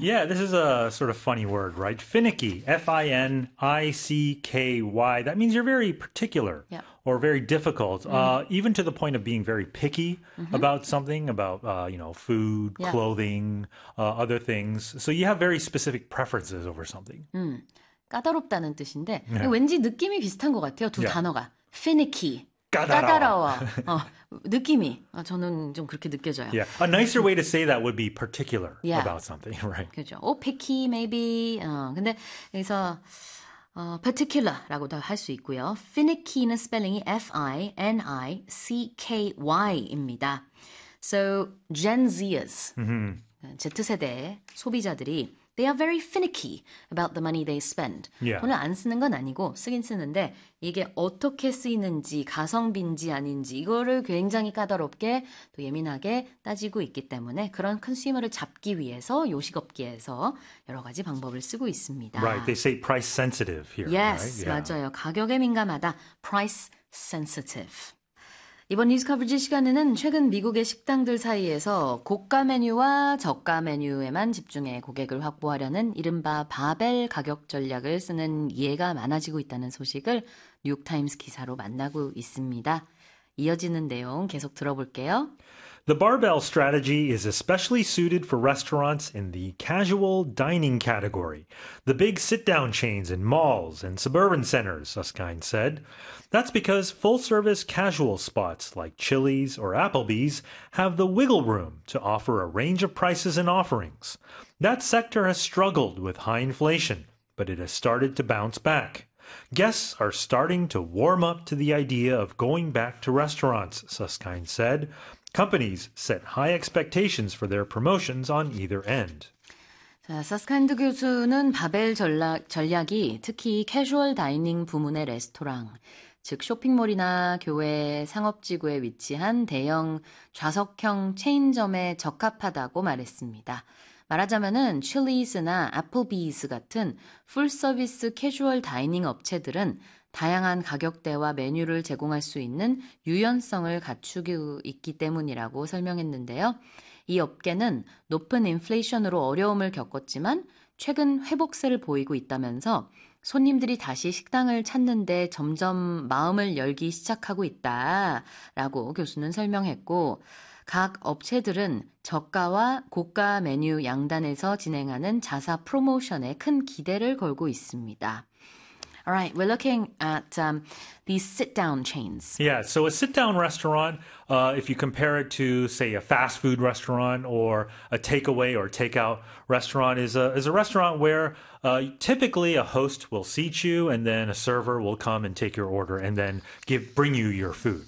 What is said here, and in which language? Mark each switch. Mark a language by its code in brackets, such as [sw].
[en] Yeah, this is a sort of funny word, right? Finicky, F-I-N-I-C-K-Y. That means you're very particular or very difficult, even to the point of being very picky about something, about, you know, food, clothing, other things. So you have very specific preferences over something. [ko] 까다롭다는 뜻인데, 왠지 느낌이 비슷한 것 같아요, 두 단어가. [en] Finicky. [ko] 까다로워. 느낌이. 저는 좀 그렇게 느껴져요. [en] Yeah. A nicer way to say that would be particular about something, right? [ko] 그렇죠. [en] Oh, picky, maybe. [ko] 근데 여기서 particular라고도 할 수 있고요. Finicky는 스펠링이 F-I-N-I-C-K-Y입니다. [en] So, Gen Zers, [ko] Z세대 소비자들이 [en] They are very finicky about the money they spend. Yeah. [ko] 돈을 안 쓰는 건 아니고 쓰긴 쓰는데 이게 어떻게 쓰이는지 가성비인지 아닌지 이거를 굉장히 까다롭게 또 예민하게 따지고 있기 때문에 그런 컨슈머를 잡기 위해서 요식업계에서 여러 가지 방법을 쓰고 있습니다. [en] Right, they say price sensitive here. Yes, right? yeah. [ko] 맞아요. 가격에 민감하다. [en] Price sensitive. [ko] 이번 뉴스 커버리지 시간에는 최근 미국의 식당들 사이에서 고가 메뉴와 저가 메뉴에만 집중해 고객을 확보하려는 이른바 바벨 가격 전략을 쓰는 이해가 많아지고 있다는 소식을 뉴욕타임스 기사로 만나고 있습니다. 이어지는 내용 계속 들어볼게요. [en] The barbell strategy is especially suited for restaurants in the casual dining category. The big sit-down chains in malls and suburban centers, Susskind said. That's because full-service casual spots like Chili's or Applebee's have the wiggle room to offer a range of prices and offerings. That sector has struggled with high inflation, but it has started to bounce back. Guests are starting to warm up to the idea of going back to restaurants, Susskind said. Companies set high expectations for their promotions on either end. [ko] 자, 서스카인드 교수는 바벨 전략이 특히 캐주얼 다이닝 부문의 레스토랑, 즉 쇼핑몰이나 교외 상업지구에 위치한 대형 좌석형 체인점에 적합하다고 말했습니다. 말하자면은 Chili's나 Applebee's 같은 풀서비스 캐주얼 다이닝 업체들은 다양한 가격대와 메뉴를 제공할 수 있는 유연성을 갖추고 있기 때문이라고 설명했는데요. 이 업계는 높은 인플레이션으로 어려움을 겪었지만 최근 회복세를 보이고 있다면서 손님들이 다시 식당을 찾는데 점점 마음을 열기 시작하고 있다라고 교수는 설명했고 각 업체들은 저가와 고가 메뉴 양단에서 진행하는 자사 프로모션에 큰 기대를 걸고 있습니다. [en] All right, we're looking at these sit-down chains. Yeah, so a sit-down restaurant, if you compare it to, say, a fast food restaurant or a takeaway or takeout restaurant, is a restaurant where typically a host will seat you and then a server will come and take your order and then bring you your food.